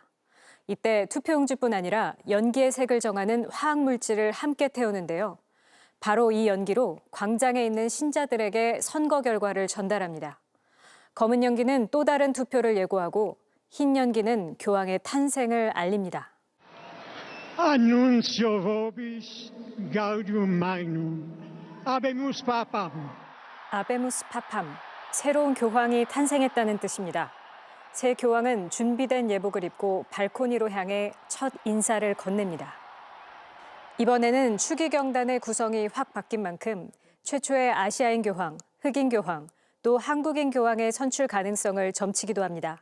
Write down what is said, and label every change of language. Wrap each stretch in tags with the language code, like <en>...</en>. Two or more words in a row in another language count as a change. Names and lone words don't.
<ko>이때 투표용지뿐 아니라 연기의 색을 정하는 화학물질을 함께 태우는데요. 바로 이 연기로 광장에 있는 신자들에게 선거 결과를 전달합니다. 검은 연기는 또 다른 투표를 예고하고 흰 연기는 교황의 탄생을 알립니다.</ko> <la>Annuncio vobis gaudium magnum, habemus papam. habemus papam,</la> <ko>새로운 교황이 탄생했다는 뜻입니다. 새 교황은 준비된 예복을 입고 발코니로 향해 첫 인사를 건넵니다. 이번에는 추기경단의 구성이 확 바뀐 만큼 최초의 아시아인 교황, 흑인 교황, 또 한국인 교황의 선출 가능성을 점치기도 합니다.</ko>